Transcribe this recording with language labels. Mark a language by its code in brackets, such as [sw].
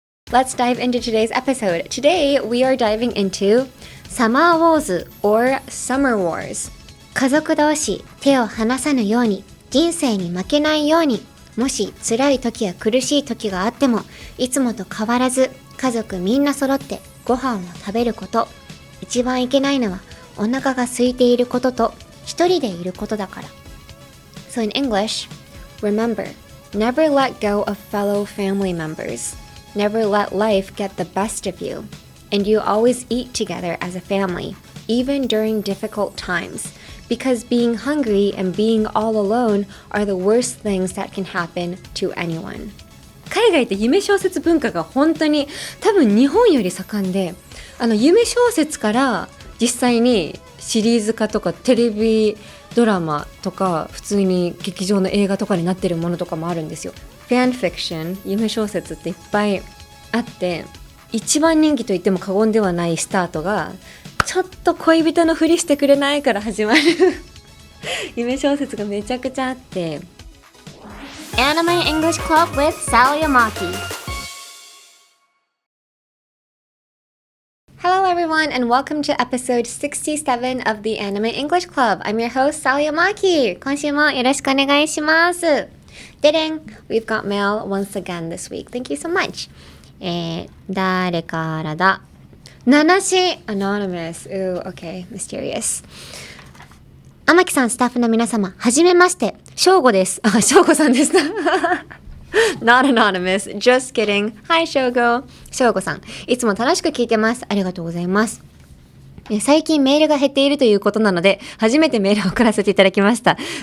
[en] Let's dive into today's episode. Today we are diving into Summer Wars or Summer Wars. [ja] 家族同士、手を離さぬように、人生に負けないように、もし辛い時や苦しい時があっても、いつもと変わらず家族みんな揃ってご飯を食べること。一番いけないのはお腹が空いていることと一人でいることだから。 [en] So in English, remember, never let go of fellow family members.Never let life get the best of you, and you always eat together as a family, even during difficult times, because being hungry and being all alone are the worst things that can happen to anyone. [ja] 海外って夢小説文化が本当に多分日本より盛んで、夢小説から実際にシリーズ化とかテレビドラマとか普通に劇場の映画とかになってるものとかもあるんですよ。ファンフィクション、夢小説っていっぱいあって、一番人気と言っても過言ではないスタートがちょっと恋人のふりしてくれないから始まる夢小説がめちゃくちゃあって。 [en] Anime English Club with Sal Yamaki.Hello everyone and welcome to episode 67 of the Anime English Club. I'm your host, Sal Yamaki. [ja] 今週もよろしくお願いします。 [en] Ding! We've got mail once again this week. Thank you so much. [ja] 誰からだ？七し Anonymous. [en] Ooh, okay. Mysterious. [ja] 天木さん、スタッフの皆様、はじめまして。翔吾です。翔吾さんです。 [en] Not anonymous. Just kidding. Hi, [ja] 翔吾。翔吾さん。いつも楽しく聞いてます。ありがとうございます。最近メールが減っているということなので、初めてメールを送らせていただきました。